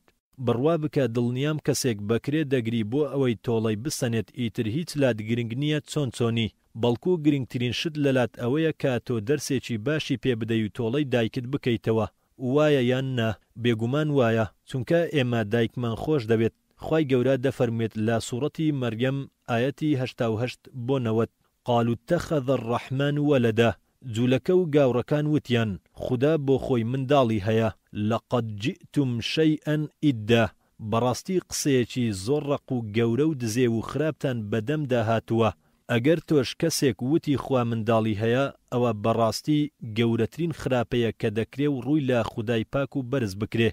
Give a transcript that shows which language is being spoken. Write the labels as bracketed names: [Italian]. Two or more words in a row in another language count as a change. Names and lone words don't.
[Central Kurdish] بڕوا بکە دڵنیام کەسێک بەکرێ دەگری بۆ ئەوەی تۆڵەی بسەنێت، ئیتر هیچ لات گرنگ نییە چۆنی، بەڵکو گرنگترین شت لە لات ئەوەیە کە تۆ دەرسێکی باشی پێ بدەی و تۆڵەی دایکت بکەیتەوە. وایە یان نا؟ بێگومان وایە، چونکە ئێمە دایکمان خۆش دەوێت. خوای گەورە دەفەرمێت لە سوورەتی مەریەم ئایەتی 88 بۆ 90: [Arabic] قالوا اتخذ الرحمن ولدا. [Central Kurdish] جوولەکە و گاوڕەکان وتیان خوددا بۆ خۆی منداڵی هەیە. [Arabic] لەقەد جئتم شەیئا ئیدا. [Central Kurdish] بەڕاستی قسەیەکی زۆر ڕق و گەورە و دزێ و خراپتان بەدەمدا هاتووە. ئەگەر تۆش کەسێک وتی خوا منداڵی هەیە، ئەوە بەڕاستی گەورەترین خراپەیە کە دەکرێ و ڕووی لە خودای پاک و بەرز بکرێ.